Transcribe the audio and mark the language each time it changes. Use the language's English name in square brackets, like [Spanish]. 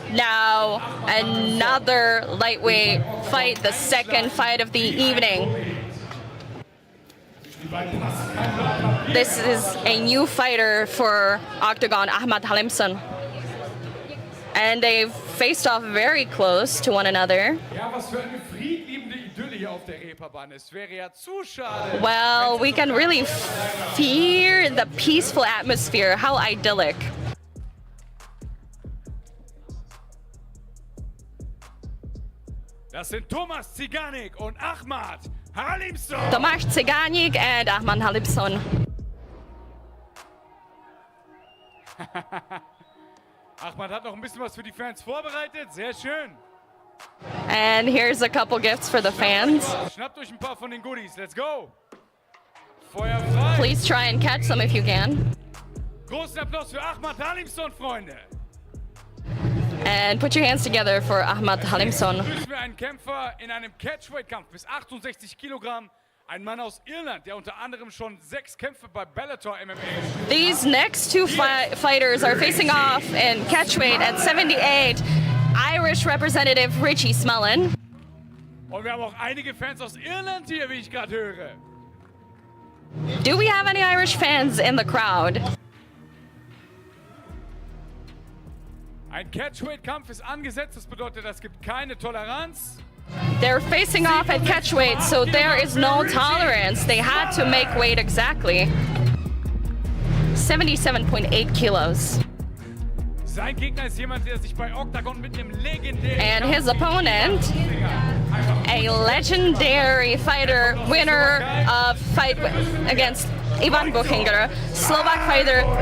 [English] Now, another lightweight fight, the second fight of the evening. This is a new fighter for Octagon, Ahmad Halimson. And they've faced off very close to one another. [German] Ja, was für eine friedliebende Idylle hier auf der Reeperbahn. Es wäre ja zu schade. [English] Well, we can really feel the peaceful atmosphere. How idyllic. [German] Das sind Tomáš Cigánik und Ahmad Halimson. [English] Tomáš Cigánik and Ahmad Halimson. [German] Ahmad hat noch ein bisschen was für die Fans vorbereitet. Sehr schön. [English] And here's a couple gifts for the fans. [German] Schnappt euch ein paar von den Goodies. [English] Let's go. [German] Feuer frei. [English] Please try and catch some if you can. [German] Großen Applaus für Ahmad Halimson, Freunde. [English] And put your hands together for Ahmad Halimson. [German] Begrüßen wir einen Kämpfer in einem Catchweight-Kampf bis 68 Kilogramm. Ein Mann aus Irland, der unter anderem schon 6 Kämpfe bei Bellator MMA. [English] These next two fighters are facing off in catchweight at 78. Irish representative Richie Smullen. [German] Und wir haben auch einige Fans aus Irland hier, wie ich gerade höre. [English] Do we have any Irish fans in the crowd? [German] Ein Catchweight-Kampf ist angesetzt, das bedeutet, es gibt keine Toleranz. [English] They're facing off at catchweight, so there is no tolerance. They had to make weight exactly. 77.8 kilos. [German] Sein Gegner ist jemand, der sich bei Octagon mit einem legendären... [English] And his opponent, a legendary fighter, winner of fight against Ivan Buchinger, Slovak fighter.